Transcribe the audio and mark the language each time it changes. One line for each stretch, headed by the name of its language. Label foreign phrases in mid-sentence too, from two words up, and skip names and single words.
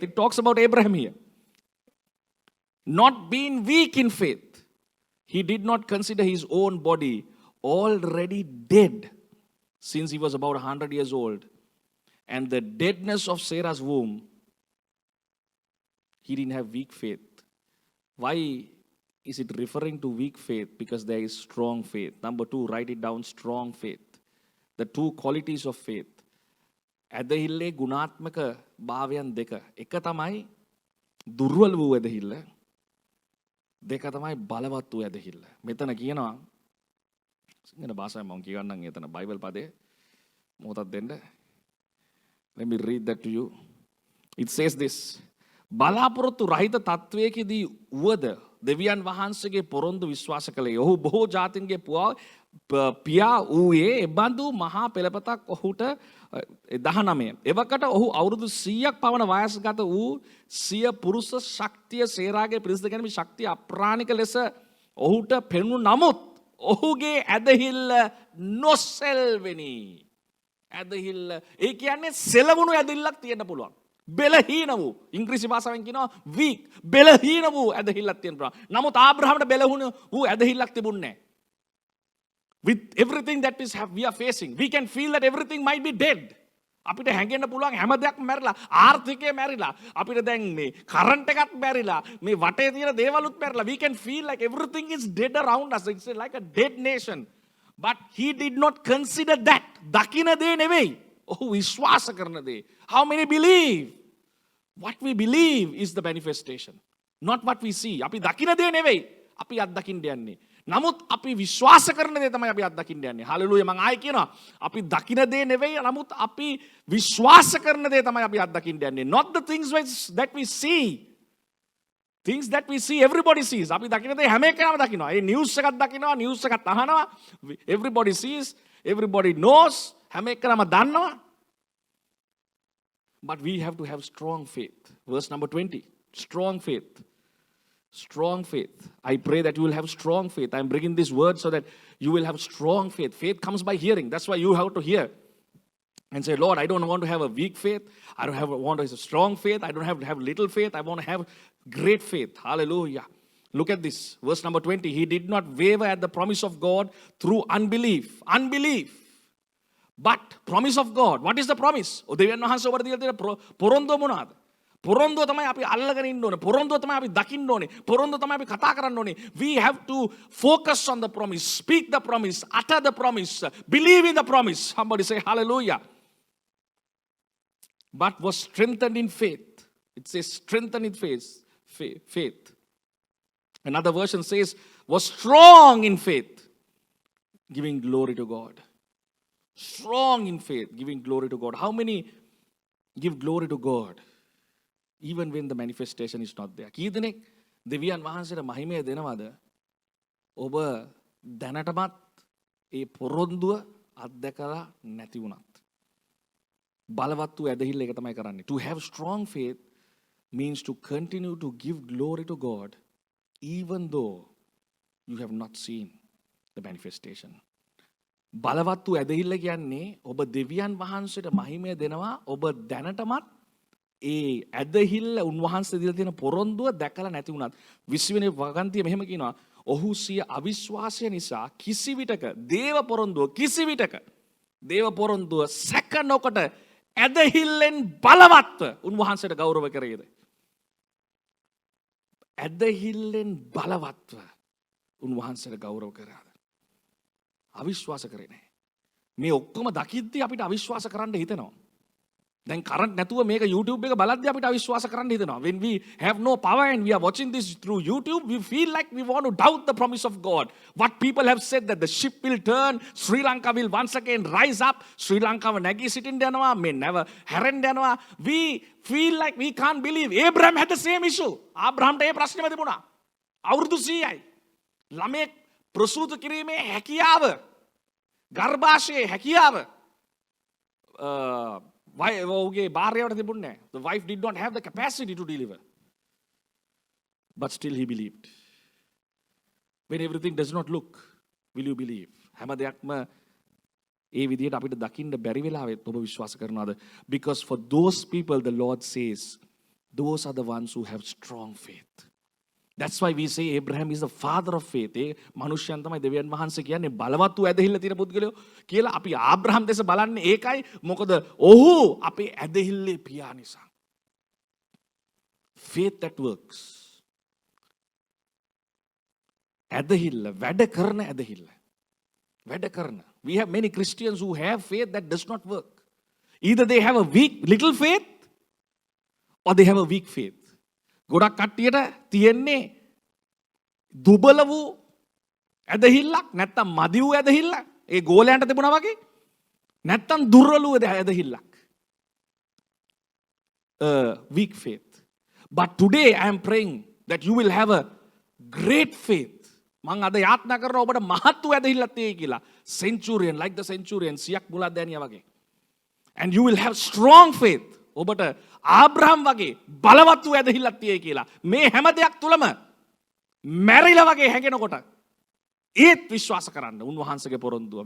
English: It talks about Abraham here. Not being weak in faith. He did not consider his own body already dead since he was about 100 years old. And the deadness of Sarah's womb, he didn't have weak faith. Why is it referring to weak faith? Because there is strong faith. Number 2, write it down, strong faith. The two qualities of faith.
Sinhala: ඇදහිල්ලේ ගුණාත්මක භාවයන් දෙක. එක තමයි දුර්වල වූ ඇදහිල්ල. දෙක තමයි බලවත් වූ ඇදහිල්ල. මෙතන කියනවා සිංහල භාෂාවෙන් මම කියන්නම් එතන බයිබල් පදේ මොකක්ද දෙන්න.
English: Let me read that to you. It says this.
Sinhala: බලාපොරොත්තු රහිත තත්වයකදී වුවද දෙවියන් වහන්සේගේ පොරොන්දු විශ්වාස කළේ. ඔහු බොහෝ ජාතීන්ගේ පියා වූයේ එබඳු මහා පෙළපතක් ඔහුට 19. එවකට ඔහු අවුරුදු 100ක් පමණ වයස්ගත වූ සිය පුරුෂ ශක්තිය සේරාගේ පිරිසිදු ගැනීම ශක්තිය අප්‍රාණික ලෙස ඔහුට පෙනුණු නමුත් ඔහුගේ ඇදහිල්ල නොසෙල්වෙනි. ඇදහිල්ල ඒ කියන්නේ සෙලවුණු ඇදහිල්ලක් තියෙන්න පුළුවන්. බෙලහීන වූ ඉංග්‍රීසි භාෂාවෙන් කියනවා weak බෙලහීන වූ ඇදහිල්ලක් තියෙන්න පුළුවන්. නමුත් ආබ්‍රහාමට බෙලහුණු වූ ඇදහිල්ලක් තිබුණේ නැහැ.
English: With everything that is we are facing, we can feel that everything might be dead.
Sinhala: අපිට හැඟෙන්න පුළුවන් හැම දෙයක්ම මැරිලා, ආර්ථිකය මැරිලා, අපිට දැන් මේ කරන්ට් එකත් මැරිලා, මේ වටේ තියෙන දේවලුත් මැරිලා.
English: We can feel like everything is dead around us. It's like a dead nation. But he did not consider that.
Sinhala: දකින දේ නෙවෙයි. ඔහු විශ්වාස කරන දේ.
English: How many believe? What we believe is the manifestation. Not what we see.
Sinhala: අපි දකින දේ නෙවෙයි. අපි අත්දකින්න යන්නේ. නමුත් අපි විශ්වාස කරන දේ තමයි අපි අත්දකින්න යන්නේ. හලෙලූයා. මම ආයෙ කියනවා. අපි දකින දේ නෙවෙයි. නමුත් අපි විශ්වාස කරන දේ තමයි අපි අත්දකින්න යන්නේ.
English: Not the things that we see. Things that we see, everybody sees.
Sinhala: අපි දකින දේ හැම එකම දකිනවා. ඒ නිවුස් එකක් දකිනවා, නිවුස් එකක් අහනවා.
English: Everybody sees, everybody knows.
Sinhala: හැම එකම දන්නවා.
English: But we have to have strong faith. Verse number 20. Strong faith. Strong faith. I pray that you will have strong faith. I'm bringing this word so that you will have strong faith. Faith comes by hearing. That's why you have to hear. And say, Lord, I don't want to have a weak faith. I don't want to have a strong faith. I don't have to have little faith. I want to have great faith. Hallelujah. Look at this. Verse number 20. He did not waver at the promise of God through unbelief. Unbelief. But promise of God. What is the promise?
Sinhala: දෙවියන් වහන්සේ ඔබට දීලා තියෙන පොරොන්දුව මොනවාද? පොරොන්දුව තමයි අපි අල්ලගෙන ඉන්න ඕනේ. පොරොන්දුව තමයි අපි දකින්න ඕනේ. පොරොන්දුව තමයි අපි කතා කරන්න ඕනේ.
English: We have to focus on the promise, speak the promise, utter the promise, believe in the promise. Somebody say hallelujah. But was strengthened in faith. It says strengthened in faith. Another version says was strong in faith, giving glory to God. Strong in faith, giving glory to God. How many give glory to God even when the manifestation is not there?
Sinhala: කී දෙනෙක් දෙවියන් වහන්සේට මහිමය දෙනවද? ඔබ දැනටමත් ඒ පොරොන්දුව අත්දැකලා නැති වුණත්. බලවත් වූ ඇදහිල්ල එක තමයි කරන්නේ.
English: To have strong faith means to continue to give glory to God even though you have not seen the manifestation.
Sinhala: බලවත් වූ ඇදහිල්ල කියන්නේ ඔබ දෙවියන් වහන්සේට මහිමය දෙනවා. ඔබ දැනටමත් ඒ ඇදහිල්ල උන්වහන්සේ දීලා තියෙන පොරොන්දුව දැකලා නැති වුණත්. 20 වෙනි වගන්තිය මෙහෙම කියනවා. ඔහු සිය අවිශ්වාසය නිසා කිසිවිටක දේව පොරොන්දුව සැක නොකොට ඇදහිල්ලෙන් බලවත්ව උන්වහන්සේට ගෞරව කරේද? ඇදහිල්ලෙන් බලවත්ව උන්වහන්සේට ගෞරව කරාද? අවිශ්වාස කරේ නැහැ. මේ ඔක්කොම දකිද්දී අපිට අවිශ්වාස කරන්න හිතෙනවා. දැන් කරන්ට් නැතුව මේක YouTube එක බලද්දී අපිට අවිශ්වාස කරන්න හිතෙනවා.
English: When we have no power and we are watching this through YouTube, we feel like we want to doubt the promise of God. What people have said that the ship will turn, Sri Lanka will once again rise up, Sri Lanka will
Sinhala: නැගී සිටින්න යනවා, මේ
English: never
Sinhala: හැරෙන්න යනවා.
English: We feel like we can't believe. Abraham had the same issue.
Sinhala: ආබ්‍රහම්ට ඒ ප්‍රශ්නේම තිබුණා. අවුරුදු 100යි. ළමෙක් ප්‍රසූත කිරීමේ හැකියාව, ගර්භාෂයේ හැකියාව ඔහුගේ භාර්යාවට තිබුණේ නැහැ.
English: The wife did not have the capacity to deliver. But still he believed. When everything does not look, will you believe?
Sinhala: හැම දෙයක්ම ඒ විදිහට අපිට දකින්න බැරි වෙලාවෙත් ඔබ විශ්වාස කරනවාද?
English: Because for those people the Lord says, those are the ones who have strong faith. That's why we say Abraham is the father of faith.
Sinhala: ඒ මනුෂ්‍යයන් තමයි දෙවියන් වහන්සේ කියන්නේ බලවත් වූ ඇදහිල්ල තියෙන පුද්ගලයෝ කියලා. අපි ආබ්‍රහම් දෙස බලන්නේ ඒකයි. මොකද ඔහු අපේ ඇදහිල්ලේ පියා නිසා.
English: Faith that works.
Sinhala: ඇදහිල්ල වැඩ කරන ඇදහිල්ල. වැඩ කරන.
English: We have many Christians who have faith that does not work. Either they have a weak little faith or they have a weak faith.
Sinhala: ගොඩක් කට්ටියට තියෙන්නේ දුබල වූ ඇදහිල්ලක්, නැත්තම් මදි වූ ඇදහිල්ල. ඒ ගෝලයන්ට තිබුණා වගේ. නැත්තම් දුර්වල වූ ඇදහිල්ලක්.
English: Weak faith. But today I am praying that you will have a great faith.
Sinhala: මං අද යාත්නා කරනවා ඔබට මහත් වූ ඇදහිල්ලක් තියෙයි කියලා.
English: Centurion, like the centurion,
Sinhala: සියක් මුලක් දැනියා වගේ.
English: And you will have strong faith.
Sinhala: ඔබට ආබ්‍රහම් වගේ බලවත් වූ ඇදහිල්ලක් තියෙයි කියලා. මේ හැම දෙයක් තුලම මැරිලා වගේ හැඟෙනකොට ඒත් විශ්වාස කරන්න උන්වහන්සේගේ පොරොන්දුව.